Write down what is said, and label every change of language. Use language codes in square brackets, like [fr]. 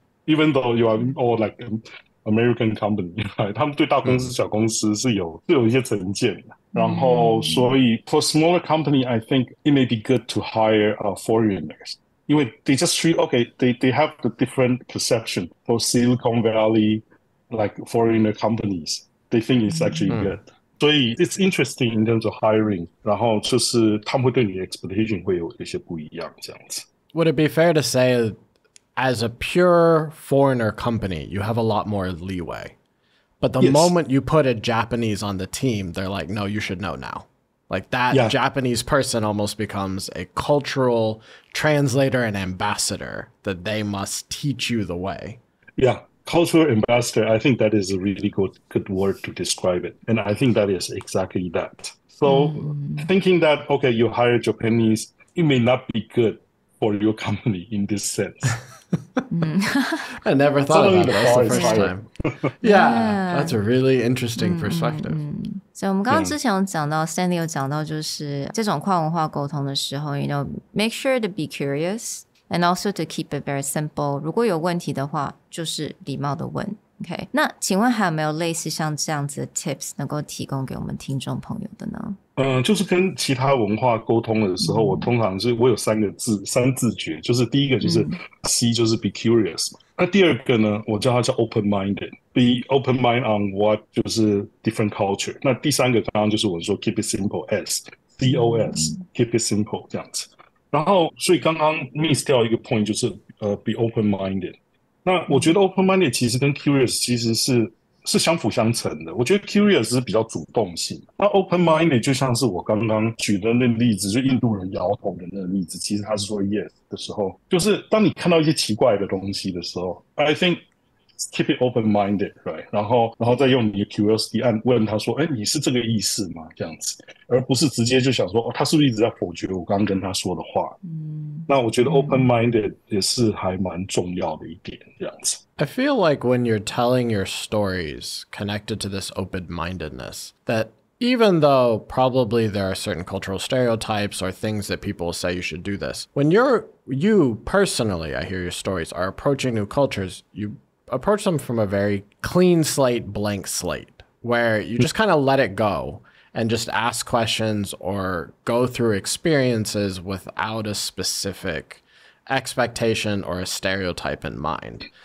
[en] Even though you are all like American company， [zh] 他们对大公司、小公司是有一些成见的。然后，所以 [en] for smaller company, I think it may be good to hire foreigners， [zh] 因为 [en] they just treat they have the different perception for Silicon Valley like foreigner companies. They think it's actually good. [zh] 所以 it's interesting in terms of hiring， 然后就是他们会对你的 expectation 会有一些不一样这样子。 [en] Would it be fair to say?As a pure foreigner company, you have a lot more leeway. But the moment you put a Japanese on the team, they're like, no, you should know now. Like that Japanese person almost becomes a cultural translator and ambassador that they must teach you the way. Yeah, cultural ambassador, I think that is a really good word to describe it. And I think that is exactly that. So thinking that, okay, you hire Japanese, it may not be good for your company in this sense. I never thought about that. That's the first time. Yeah, that's a really interesting perspective. [zh] 所以我们刚刚之前有讲到 Stanley 有讲到就是这种跨文化沟通的时候 [en] make sure to be curious and also to keep it very simple. [zh] 如果有问题的话就是礼貌的问 OK， 那请问还有没有类似像这样子的 tips 能够提供给我们听众朋友的呢就是跟其他文化沟通的时候，我通常是我有三字诀，就是第一个就是 C， 就是 [en] be curious [zh] 嘛。那第二个呢，我叫它叫 open-minded， [en] be open mind on what [zh] 就是 different culture。那第三个刚刚就是我说 [en] keep it simple [zh] S，COS keep it simple 这样子。然后所以刚刚 miss 掉一个 point 就是 [en] be open-minded。 [zh] 那我觉得 open-minded 其实跟 curious 其实是相辅相成的。我觉得 curious 是比较主动性，那 open-minded 就像是我刚刚举的那个例子，就印度人摇头的那个例子，其实他是说 yes 的时候，就是当你看到一些奇怪的东西的时候 ， [en] I think keep it open-minded， [zh] right？然后再用你的 curiosity 问他说，哎，你是这个意思吗？这样子，而不是直接就想说，哦，他是不是一直在否决我刚刚跟他说的话？那我觉得 open-minded 也是还蛮重要的一点，这样子。 [en] I feel like when you're telling your stories connected to this open-mindedness, that even though probably there are certain cultural stereotypes or things that people say you should do this, when you personally, I hear your stories, are approaching new cultures, you approach them from a very clean slate, blank slate, where you just kind of let it go and just ask questions or go through experiences without a specific expectation or a stereotype in mind.